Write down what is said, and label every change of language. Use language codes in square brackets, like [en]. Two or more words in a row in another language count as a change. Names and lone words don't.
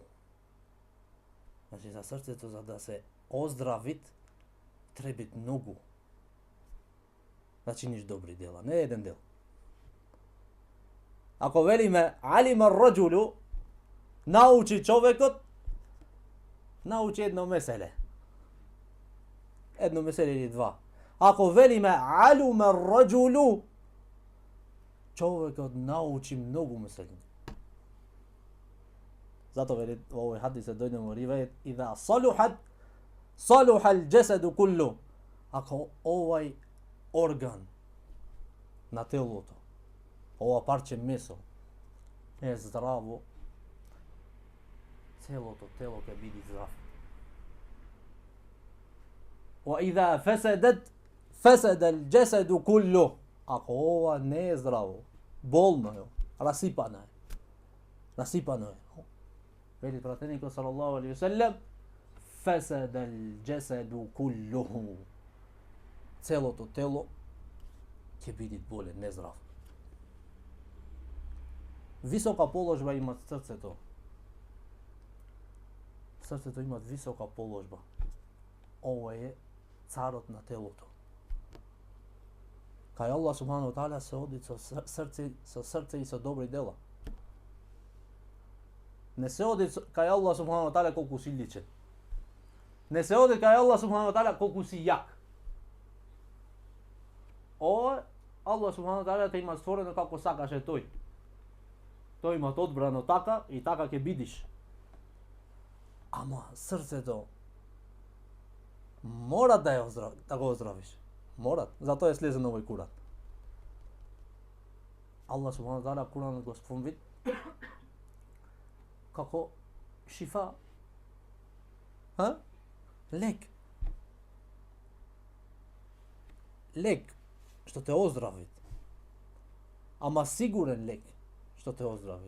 [mk] Значи за срцето, за да се оздравит, требит многу. Да чиниш добри дела, не еден дел. Ако велиме [ar] علم الرجل, [mk] научи човекот, научи едно меселе. Едно меселе или два. Ако велиме [ar] علم الرجل, [mk] човекот научи многу меселе. Зато вели во овој хадис се дојдемо во ривајет, [ar] إذا صلحت صلح الجسد كله. [mk] Ако овај орган на телото, ова парче месо е здраво, целото тело ќе биде здраво. [ar] وإذا فسدت فسد الجسد كله. [mk] Ако ова не е здраво, болно е, расипано е. Расипано е. Вели пратеникот [ar] صلى الله عليه وسلم, فسد الجسد كله. [mk] Целото тело ќе биде болен, нездрав. Висока положба има срцето. Срцето има висока положба. Ова е царот на телото. Кај [ar] الله سبحانه وتعالى [mk] се оди со срце и со добри дела. Не се оди кај [ar] الله سبحانه وتعالى [mk] колку си личен. Не се оди кај [ar] الله سبحانه وتعالى [mk] колку си јак. Ова [ar] الله سبحانه وتعالى [mk] те има створено како сакаше тој. Тој има одбрано така и така ќе бидиш. Ама срцето мора да го оздравиш. Мора. Затоа е слезен овој Куран. [ar] الله سبحانه وتعالى [mk] Куранот го спомни како шифа. Лек. Лек што те оздрави. Ама сигурен лек што те оздрави.